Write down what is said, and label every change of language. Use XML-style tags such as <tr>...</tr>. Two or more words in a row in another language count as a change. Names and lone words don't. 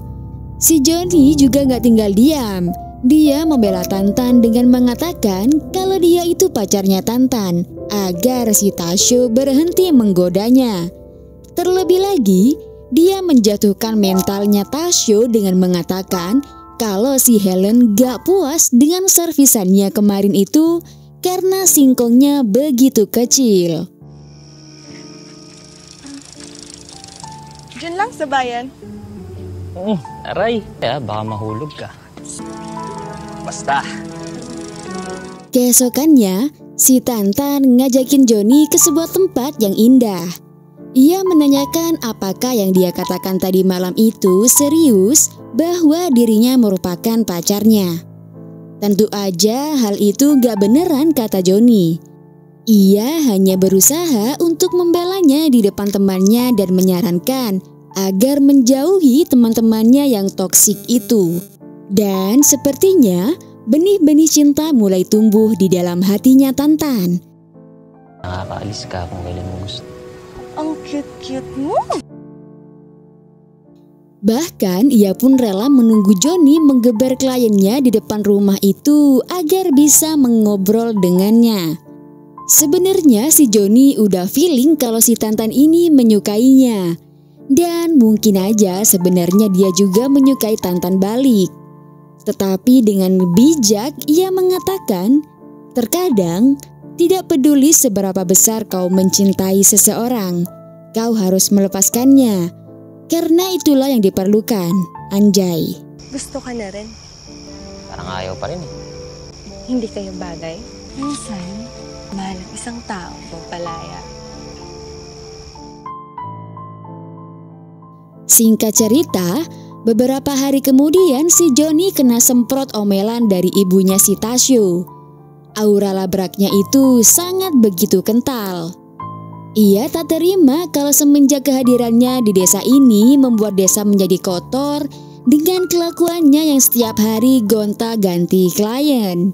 <id>Si Joni juga gak tinggal diam. Dia membela Tantan dengan mengatakan kalau dia itu pacarnya Tantan agar si Tasyo berhenti menggodanya. Terlebih lagi, dia menjatuhkan mentalnya Tasyo dengan mengatakan kalau si Helen gak puas dengan servisannya kemarin itu karena singkongnya begitu kecil.</id> <tl>Diyan lang sa bayan. Aray. Baka mahulog ka. Basta.</tl> <id>Keesokannya, si Tantan ngajakin Joni ke sebuah tempat yang indah. Ia menanyakan apakah yang dia katakan tadi malam itu serius bahwa dirinya merupakan pacarnya. Tentu aja hal itu gak beneran, kata Joni. Ia hanya berusaha untuk membelanya di depan temannya dan menyarankan agar menjauhi teman-temannya yang toksik itu. Dan sepertinya benih-benih cinta mulai tumbuh di dalam hatinya Tantan.</id> <tl>Nakakaalis ka kung kailan mo gusto. Ang cute-cute mo.</tl> <id>Bahkan ia pun rela menunggu Joni menggeber kliennya di depan rumah itu agar bisa mengobrol dengannya. Sebenarnya si Joni udah feeling kalau si Tantan ini menyukainya. Dan mungkin aja sebenarnya dia juga menyukai Tantan balik. Tetapi dengan bijak ia mengatakan, terkadang tidak peduli seberapa besar kau mencintai seseorang, kau harus melepaskannya. Karena itulah yang diperlukan, anjay.</id> <tl>Gusto ka na rin. Parang ayaw pa rin eh. Hindi kayo bagay. Minsan, mahal ang isang tao magpalaya.</tl> <id>Singkat cerita, beberapa hari kemudian si Joni kena semprot omelan dari ibunya si Tasyo. aura labraknya itu sangat begitu kental. Ia tak terima kalau semenjak kehadirannya di desa ini membuat desa menjadi kotor dengan kelakuannya yang setiap hari gonta-ganti klien.</id>